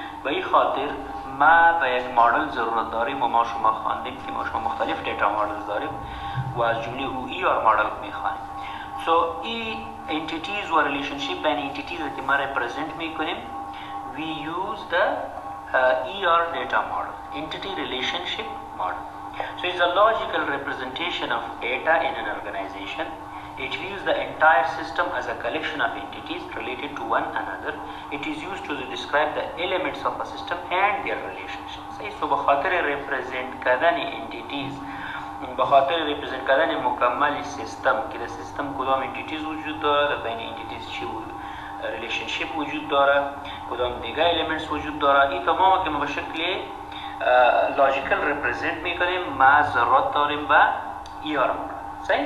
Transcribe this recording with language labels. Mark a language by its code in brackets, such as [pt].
[fa] به این خاطر ما به یک مدل ضرورت داریم و ما شما خواندیم که ما شما مختلف دیتا مدلز داریم و از جمله او مدل میخوانیم. سو این انتیتیز و ریلیشنشیپ بین انتیتیز که ما ریپرزنت میکنیم [en] we use the ER data model, entity relationship model. So it's a logical representation of data in an organization. It views the entire system as a collection of entities related to one another. It is used to describe the elements of a system and their relationships. [fa] So بخاطر represent کردن entities، بخاطر represent کردن مکمل سیستم که در سیستم کدام entities وجود داره، بین entities چی relationship وجود داره، کدام دیگه elements وجود داره، این تمام که ما به شکل لاجیکل ریپرزنت میکنیم ما ضرورت داریم با ER مدل.